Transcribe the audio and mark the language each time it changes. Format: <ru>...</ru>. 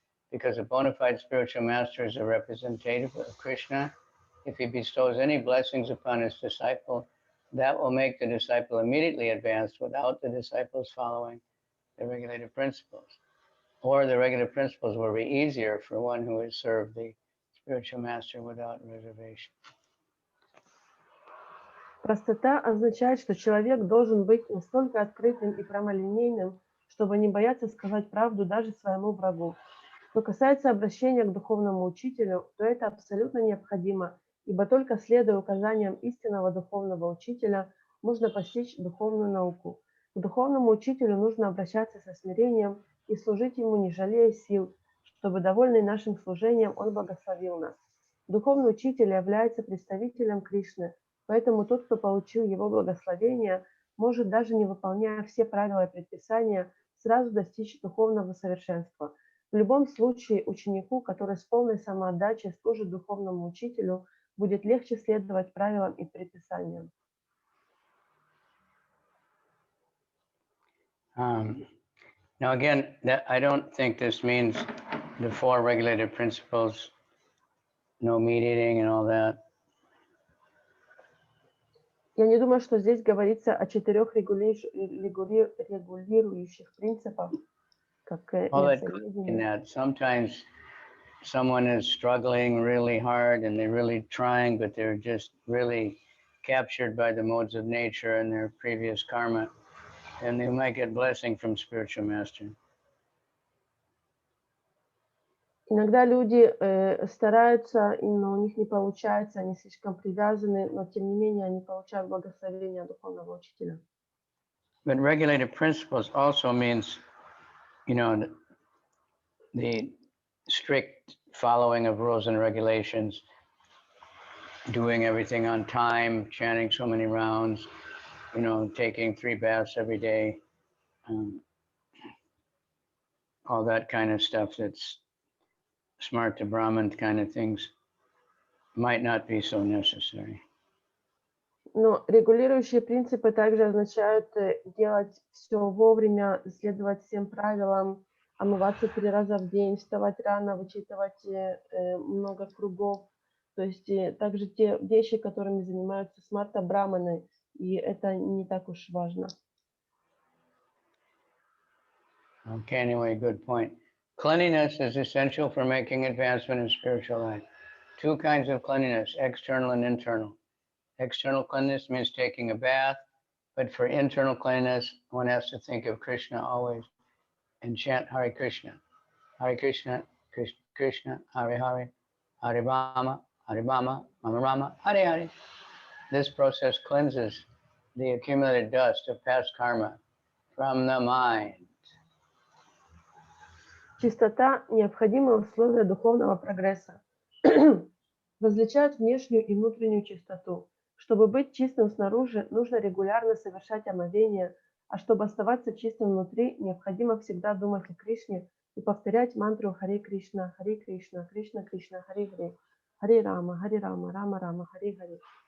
<en>Because a bona fide spiritual master is a representative of Krishna, if he bestows any blessings upon his disciple, that will make the disciple immediately advance without the disciples following the regulative principles. Or the regulative principles will be easier for one who has served the spiritual master without reservation.</en> <ru>Простота означает, что человек должен быть настолько открытым и прямолинейным, чтобы не бояться сказать правду даже своему врагу. Что касается обращения к духовному учителю, то это абсолютно необходимо, ибо только следуя указаниям истинного духовного учителя, можно постичь духовную науку. К духовному учителю нужно обращаться со смирением и служить ему, не жалея сил, чтобы, довольный нашим служением, он благословил нас. Духовный учитель является представителем Кришны, поэтому тот, кто получил его благословение, может, даже не выполняя все правила и предписания, сразу достичь духовного совершенства. В любом случае, ученику, который с полной самоотдачей служит духовному учителю, будет легче следовать правилам и предписаниям.</ru> <en>Now again, I don't think this means the 4 regulative principles, no meat eating and all that.</en> <ru>Я не думаю, что здесь говорится о 4 регулирующих принципах, как мясоедение.</ru> <en>Sometimes someone is struggling really hard and they're really trying, but they're just really captured by the modes of nature and their previous karma, and they might get blessing from spiritual master.</en> <ru>Иногда люди стараются, но у них не получается, они слишком привязаны, но тем не менее они получают благословение духовного учителя.</ru> <en>But regulated principles also means, you know, the strict following of rules and regulations, doing everything on time, chanting so many rounds, you know, taking 3 baths every day, all that kind of stuff that's smart to Brahman kind of things might not be so necessary.</en> <ru>Но регулирующие принципы также означают делать все вовремя, следовать всем правилам, омываться 3 раза в день, вставать рано, вычитывать много кругов. То есть также те вещи, которыми занимаются смарта браманы, и это не так уж важно.</ru> <en>Okay, anyway, good point. Cleanliness is essential for making advancement in spiritual life. 2 kinds of cleanliness, external and internal. External cleanliness means taking a bath, but for internal cleanliness, one has to think of Krishna always and chant Hare Krishna. Hare Krishna, Krishna Krishna, Hare Hare, Hare Rama, Rama, Rama, Hare Hare. This process cleanses the accumulated dust of past karma from the mind.</en> <ru>Чистота – необходимое условие духовного прогресса. Различают внешнюю и внутреннюю чистоту. Чтобы быть чистым снаружи, нужно регулярно совершать омовение, а чтобы оставаться чистым внутри, необходимо всегда думать о Кришне и повторять мантру Харе Кришна, Кришна Кришна, Харе Харе, Харе Рама, Рама Рама, Харе Харе.</ru>